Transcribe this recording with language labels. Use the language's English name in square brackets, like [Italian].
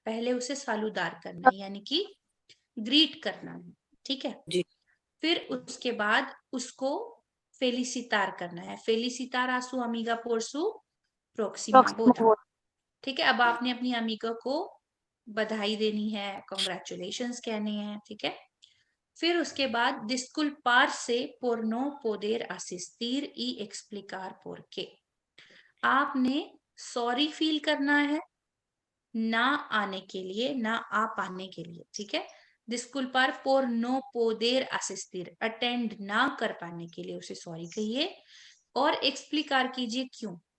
[Hindi] पहले उसे सालूदार करना है, यानी कि ग्रीट करना है। ठीक है, जी। फिर उसके बाद उसको फेलिसितार करना है। [Spanish] फेलिसितार आसू अमीगा पोर्सू प्रोक्सिमा बोदा। [Hindi] ठीक है, अब आपने अपनी अमीगा को बधाई देनी है, कॉन्ग्रेचुलेशंस कहने हैं। ठीक है, फिर उसके बाद [Spanish] disculpar se por no poder asistir y explicar por qué। [Hindi] आपने सॉरी फील करना है ना आने के लिए, ना आ पाने के लिए। ठीक है, [Spanish] disculpar por no poder asistir, [Hindi] attend ना कर पाने के लिए उसे सॉरी कहिए, और एक्सप्लिकार कीजिए क्यों।